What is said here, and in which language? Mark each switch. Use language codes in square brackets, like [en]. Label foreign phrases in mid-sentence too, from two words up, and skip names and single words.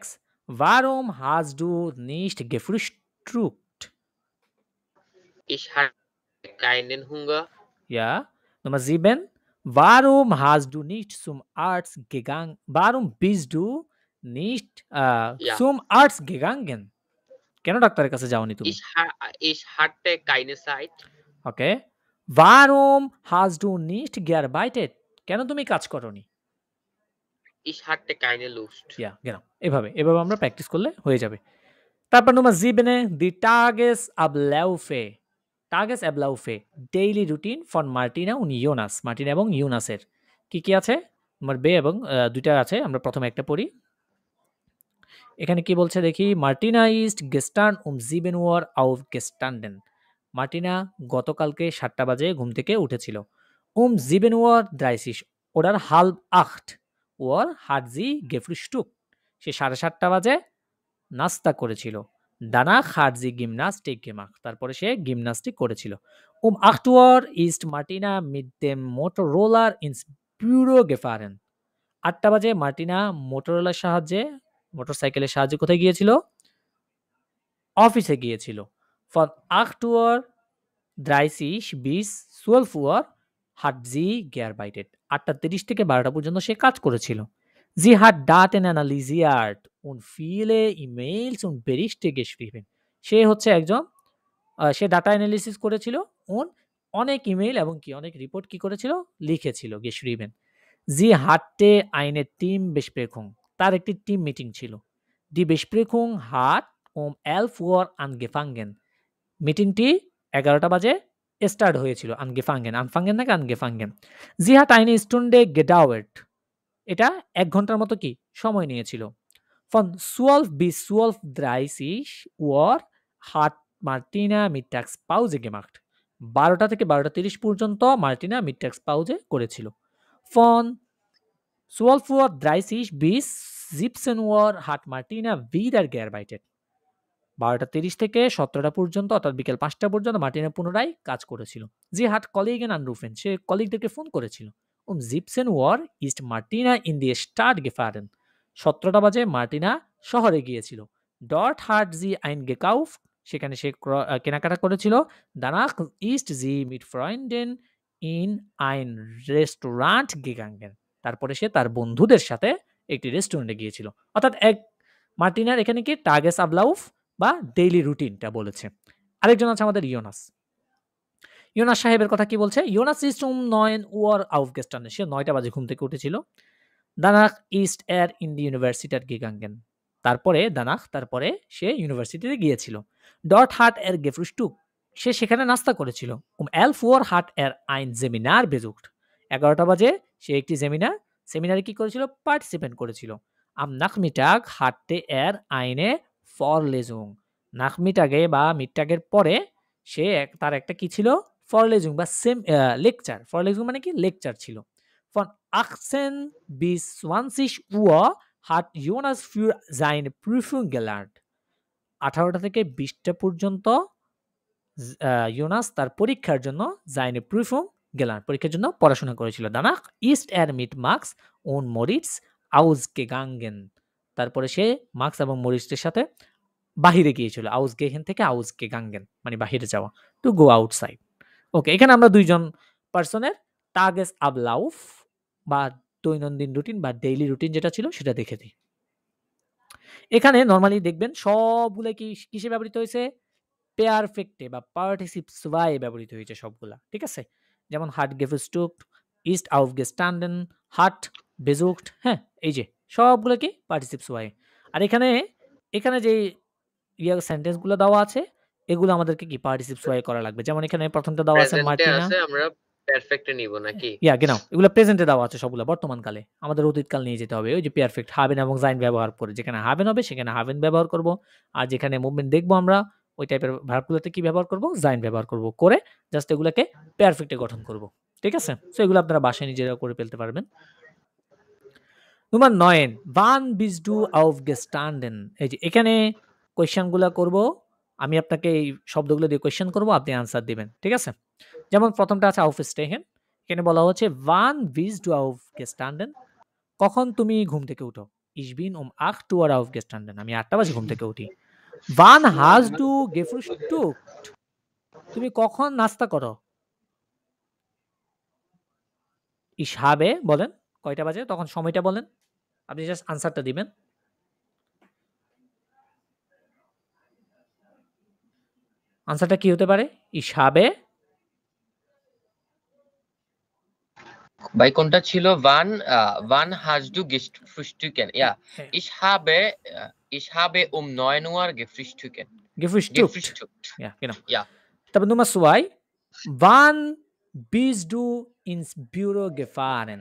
[de] Warum hast du nicht gefrühstückt? Ich hatte keinen Hunger. Ja. Nummer 7. Warum hast du nicht zum Arzt gegangen? Warum bist du nicht Ja. zum Arzt gegangen? [bn] কেন ডাক্তারের কাছে যাওনি তুমি? [de] Ich hatte keine Zeit. Okay. Warum hast du nicht gearbeitet? [bn] কেন তুমি কাজ করনি? [de] Ich hatte keine Lust. Ja, genau. [bn] এভাবে আমরা প্র্যাকটিস করলে হয়ে যাবে। তারপর [de] Nummer 7 die Tagesabläufe. Tagesabläufe, [en] Daily Routine [de] von Martina und Jonas. [bn] Martina এবং ইউনাসের কি আছে? [de] Nummer B [bn] এবং দুইটা আছে। আমরা প্রথমে একটা পড়ি। এখানে কি বলছে দেখি, [de] Martina ist gestern um 7 Uhr aufgestanden. [bn] মার্টিনা গতকালকে 7টা বাজে ঘুম থেকে উঠেছিল। [de] 7:30 oder halb 8 Uhr hat sie gefrühstückt. [bn] সে 7:30 বাজে নাস্তা করেছিল। [de] Danach hat sie Gymnastik gemacht. [bn] তারপরে সে জিমন্যাস্টিক করেছিল। [de] 8 Uhr ist Martina mit dem Motorroller ins Büro gefahren. [bn] 8টা বাজে মার্টিনা মোটরসাইকেলের সাহায্যে কোথায় গিয়েছিল? অফিসে গিয়েছিল। [de] Von 8:30 bis 12 Uhr hat sie gearbeitet. [bn] 8:30 থেকে 12টা পর্যন্ত সে কাজ করেছিল। [de] Sie hat Daten analysiert und viele E-Mails und Berichte geschrieben. [bn] সে হচ্ছে একজন সে ডাটা অ্যানালিসিস করেছিল und অনেক ইমেইল এবং অনেক রিপোর্ট করেছিল? লিখেছিল, [de] geschrieben. Sie hatte eine Teambesprechung. [bn] তার একটি টিম মিটিং ছিল। [de] Die Besprechung hat um 11 Uhr angefangen. [bn] মিটিংটি 11টা বাজে স্টার্ট হয়েছিল। angefangen নাকি angefangen? [de] Sie hat eine Stunde gedauert. [bn] এটা 1 ঘন্টার মতো সময় নিয়েছিল। [de] Von 12 bis 12:30 Uhr hat Martina Mittagspause gemacht. [bn] 12টা থেকে 12:30 পর্যন্ত মার্টিনা Mittagspause করেছিল। [de] Von 12:30 bis 17 Uhr hat Martina wieder gearbeitet. [bn] 12:30 থেকে 17টা পর্যন্ত অর্থাৎ বিকেল 5টা পর্যন্ত মার্টিনা পুনরায় কাজ করেছিল। [de] Sie hat Kollegen angerufen. [bn] সে কলিগদেরকে ফোন করেছিল। [de] 17 Uhr ist Martina in die Stadt gefahren. [bn] 17টা বাজে মার্টিনা শহরে গিয়েছিল। [de] Dort hat sie eingekauft. [bn] সেখানে সে কেনাকাটা করেছিল। [de] Danach ist sie mit Freunden in ein Restaurant gegangen. [bn] তারপরে সে তার বন্ধুদের সাথে একটি রেস্টুরেন্টে গিয়েছিল। অর্থাৎ মার্টিনার এখানে কি Tagesablauf বা [en] daily routineটা [bn] বলেছে। আরেকজন আছে আমাদের ইয়োনাস। ইয়োনাস সাহেবের কথা কি বলছে? [de] Jonas ist um 9 Uhr aufgestanden. [bn] সে 9টা বাজে ঘুম থেকে উঠেছিল। [de] Danach ist in die Universität gegangen. [bn] তারপরে সে ইউনিভার্সিটিতে গিয়েছিল। [de] Dort hat gefrühstückt. [bn] সে সেখানে নাস্তা করেছিল। [de] 11 Uhr hat ein Seminar besucht. [bn] 11টা বাজে সে একটি সেমিনারে কি করেছিল? পার্টিসিপেট করেছিল। [de] Am Nachmittag hatte eine Vorlesung. [bn] Nachmittage বা মিডটাগের পরে সে তার একটা কি ছিল? Vorlesung বা লেকচার। Vorlesung মানে কি? লেকচার ছিল। [de] Von 18 bis 20 Uhr hat Jonas für seine Prüfung gelernt. [bn] 18টা থেকে 20টা পর্যন্ত ইয়োনাস তার পরীক্ষার জন্য [de] seine Prüfung gelernt. [bn] পরীক্ষার জন্য পড়াশোনা করেছিল। [de] Danach ist mit Max und Moritz ausgegangen. [bn] তারপরে সে মার্কস এবং মরিসের সাথে বাহিরে গিয়েছিল। ausgehen থেকে ausgegangen মানে বাহিরে যাওয়া। [en] to go outside. [bn] ওকে, এখানে আমরা দুইজন পারসনের Tagesablauf বা দৈনন্দিন রুটিন বা [en] daily routine [bn] যেটা ছিল সেটা দেখে দিই। এখানে নরমালি দেখবেন সবগুলো কিসে ব্যবহৃত হয়েছে? পারফেক্টে বা পার্টিসিপ 2 ব্যবহৃত হয়েছে সবগুলা। ঠিক আছে? যেমন [de] hat gefrühstückt, ist aufgestanden, hat besucht, [bn] হ্যাঁ? এই যে সবগুলো কি পার্টিসিপ 2। আর এখানে যে সেন্টেন্স গুলো দেওয়া আছে এগুলো আমাদেরকে কি পার্টিসিপ 2 করা লাগবে। যেমন এখানে প্রথমটা দেওয়া আছে প্রেজেন্টে মার্টিনা। আছে, আমরা পারফেক্টে নিব নাকি? genau এগুলো প্রেজেন্টে দেওয়া আছে সবগুলো বর্তমানকালে। আমাদের অতীতকাল নিয়ে যেতে হবে। ওই যে পারফেক্ট haben এবং sein ব্যবহার করে। যেখানে haben হবে সেখানে haben ব্যবহার করব। আর যেখানে মুভমেন্ট দেখব আমরা ওই টাইপের ভার্বগুলোতে কি ব্যবহার করব? sein ব্যবহার করব। করে জাস্ট এগুলোকে পারফেক্টে গঠন করব। ঠিক আছে? সো এগুলো আপনারা বাসায় নিজেরা করে ফেলতে পারবেন। [de] Nummer 9 wann bist du aufgestanden? [bn] এই যে এখানে কোয়েশ্চেনগুলো করব। আমি আপনাকে এই শব্দগুলো দিয়ে কোয়েশ্চেন করব, আপনি আনসার দিবেন। ঠিক আছে? যেমন প্রথমটা আছে aufstehen। এখানে বলা হচ্ছে [de] wann bist du aufgestanden? [bn] কখন তুমি ঘুম থেকে উঠো? [de] Ich bin um 8 Uhr aufgestanden. [bn] আমি 8টা বাজে ঘুম থেকে উঠি। [de] Wann hast du gefrühstückt? [bn] তুমি কখন নাস্তা করো? [de] Ich habe [bn] বলেন কয়টা বাজে? তখন সময়টা বলেন। আপনি জাস্ট আনসারটা দিবেন। আনসারটা কি হতে পারে? [de] Ich habe [bn] ভাই কোনটা ছিল? [de] wann hast du gefrühstückt? Ja, [bn] হ্যাঁ, [de] ich habe um 9 Uhr gefrühstückt. gefrühstückt. Gefrühstückt. Ja, genau. Ja. তারপর Nummer 2 wann bist du ins Büro gefahren?